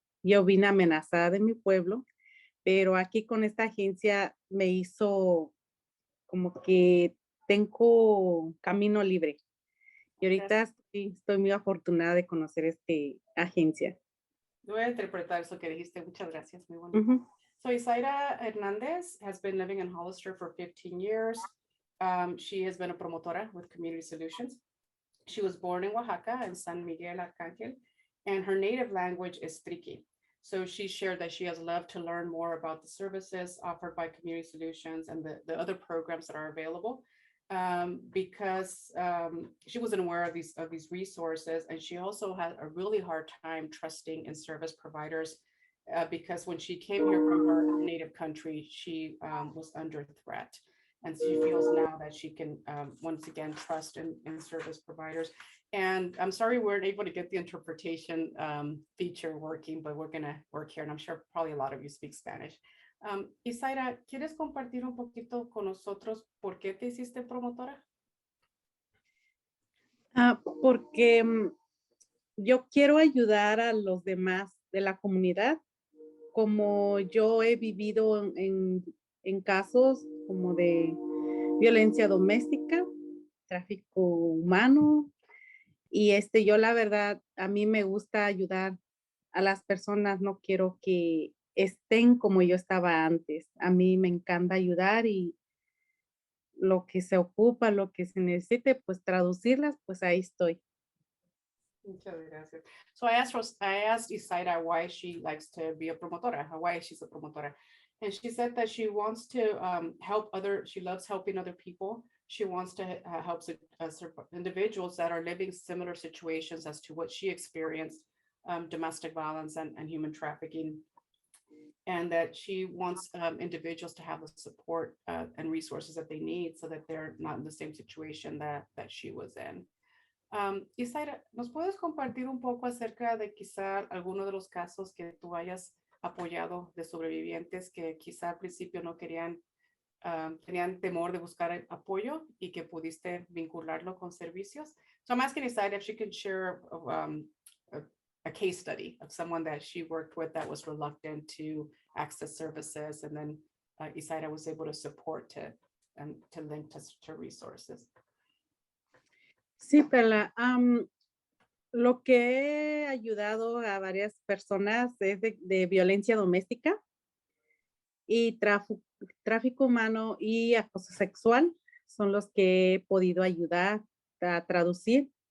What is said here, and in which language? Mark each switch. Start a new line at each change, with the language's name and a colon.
Spanish: Yo vine amenazada de mi pueblo, pero aquí con esta agencia me hizo como que tengo camino libre. Y ahorita estoy muy afortunada de conocer esta agencia. Voy a interpretar eso que dijiste. Muchas gracias. Muy bueno.
English: So Isaira Hernandez has been living in Hollister for 15 years. She has been a promotora with Community Solutions. She was born in Oaxaca in San Miguel Arcángel, and her native language is Triqui. So she shared that she has loved to learn more about the services offered by Community Solutions and the other programs that are available, because she wasn't aware of these resources, and she also had a really hard time trusting in service providers because when she came here from her native country, she was under threat. And so she feels now that she can once again trust in service providers. And I'm sorry we weren't able to get the interpretation feature working, but we're gonna work here, and I'm sure probably a lot of you speak Spanish.
Spanish: Isaira, ¿quieres compartir un poquito con nosotros por qué te hiciste promotora? Porque yo quiero ayudar a los demás de la comunidad, como yo he vivido en casos como de violencia doméstica, tráfico humano, y yo la verdad, a mí me gusta ayudar a las personas, no quiero que estén como yo estaba antes. A mí me encanta ayudar y lo que se ocupa, lo que se necesite, pues traducirlas, pues ahí estoy. Muchas gracias.
English: So I asked Isaida why she likes to be a promotora, why she's a promotora. And she said that she wants to she loves helping other people. She wants to help individuals that are living similar situations as to what she experienced, domestic violence and human trafficking. And that she wants individuals to have the support and resources that they need so that they're not in the same situation that she was in.
Spanish: Isaira, ¿nos puedes compartir un poco acerca de quizá alguno de los casos que tú hayas apoyado de sobrevivientes que quizá al principio no querían, tenían temor de buscar apoyo y que pudiste vincularlo con servicios?
English: So I'm asking Isaira if she can share a case study of someone that she worked with that was reluctant to access services, and then Isaira was able to support to link to resources.
Spanish: Sí, Perla. Lo que he ayudado a varias personas es de violencia doméstica y tráfico humano y acoso sexual. Son los que he podido ayudar a traducir.